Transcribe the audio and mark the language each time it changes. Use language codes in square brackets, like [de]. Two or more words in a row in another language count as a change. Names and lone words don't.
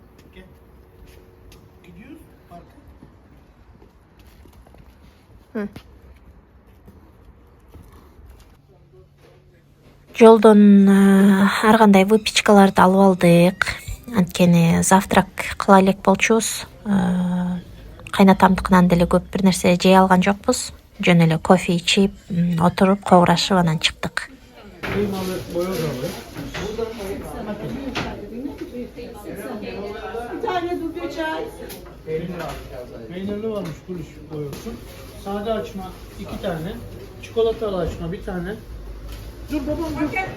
[ky] Жолдон ар кандай выпечкаларды алып алдык. Анткени завтрак кыла элек болчубуз. Кайнатамдыкынан деле көп бир нерсе жей алган жокпуз. Жөн эле кофе ичип, отуруп, когурашып анан чыктык. [tr] Peynirli varmış, kuruş koyuyorsun. Sade açma 2 tane, çikolatalı açma 1 tane. Dur babam dur.